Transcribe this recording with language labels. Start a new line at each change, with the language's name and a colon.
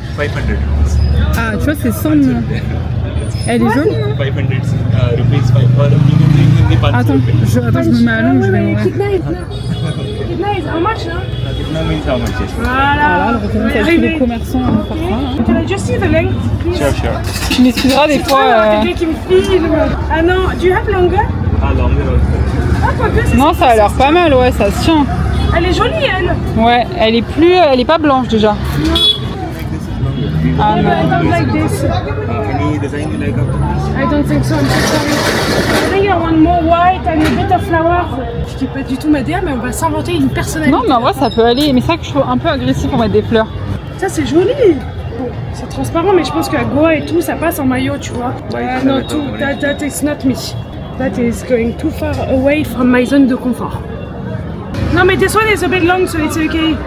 French: 500. Ah, tu vois, c'est 100 millions. Elle est jolie, non?
English: 500 rupees, 500.
French: Attends, je me mets à l'ombre, je vais mais mourir.
English: kidna is how much, hein? Kitna means how much? Yes.
French: Voilà. Elle recommence à acheter les commerçants en parfum.
English: Can I just see the length, please? Sure, sure.
French: Tu m'excuseras des fois. Quelqu'un qui me filme. Ah non,
English: do you have longer? Longer also.
French: Ah, quoique, c'est Non, ça a l'air pas mal, ouais, ça se tient. Elle est jolie, elle. Ouais, elle est pas blanche déjà. Ah
English: I
French: non.
English: don't like this. Any design you like? I don't think so, I'm so sorry. I think I want more white and a bit of flowers.
French: Je dis pas du tout ma DA, mais on va s'inventer une personnalité. Non, mais en vrai, ça peut aller. Mais c'est ça que je trouve un peu agressif pour mettre des fleurs. Ça, c'est joli. Bon, c'est transparent, mais je pense qu'à Goa et tout, ça passe en maillot, tu vois. Non, tout,
English: that is not me. That is going too far away from my
French: zone de confort.
English: No,
French: mais
English: this one is a bit long, so it's okay.